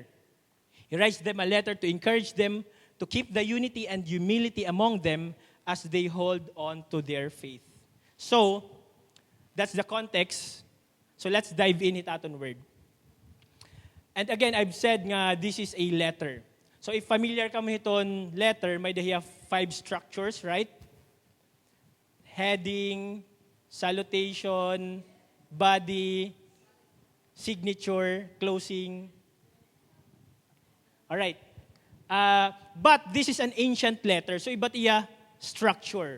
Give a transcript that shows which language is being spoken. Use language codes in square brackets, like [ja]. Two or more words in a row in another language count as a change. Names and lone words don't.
[en] He writes them a letter to encourage them to keep the unity and humility among them as they hold on to their faith. So, that's the context. So let's dive in it aton word. And again, I've said nga this is a letter. So if familiar [war] ka mo iton [en] letter, [war] may dahiya [en] 5 structures, right? Heading, salutation, body, signature, closing. All right. But this is an ancient letter, so [war] iba't iya [en] structure.